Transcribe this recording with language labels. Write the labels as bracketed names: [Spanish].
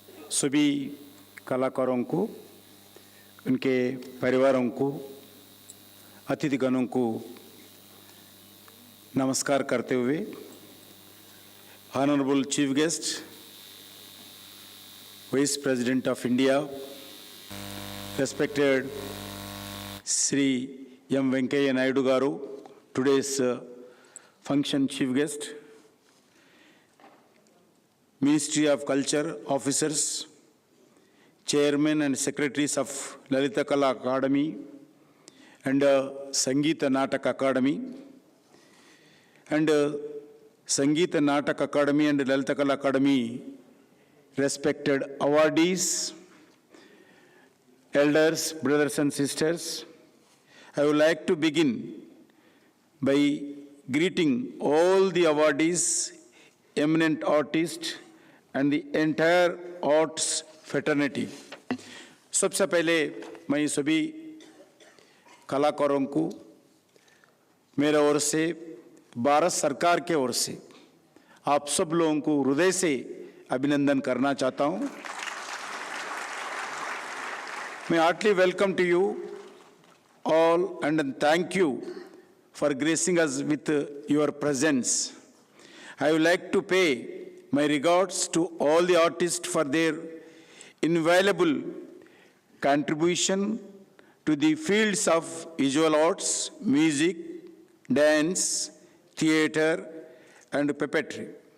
[Hindi] सभी कलाकारों को, उनके परिवारों को, अतिथिगणों को नमस्कार करते हुए, [English] Honorable Chief Guest, Vice President of India, respected Sri M. Venkaiah Naidu Garu, today's function chief guest, Ministry of Culture officers, chairmen and secretaries of Lalita Kala Akademi and Sangeeta Natak Akademi, and Sangeeta Natak Akademi and Lalita Kala Akademi respected awardees, elders, brothers and sisters. I would like to begin by greeting all the awardees, eminent artists, and the entire arts fraternity. [Hindi] सबसे पहले मैं सभी कलाकारों को मेरे ओर से, भारत सरकार के ओर से आप सब लोगों को हृदय से अभिनंदन करना चाहता हूं. [English] मैं heartily welcome to you all and thank you for gracing us with your presence. I would like to pay my regards to all the artists for their invaluable contribution to the fields of visual arts, music, dance, theater, and puppetry.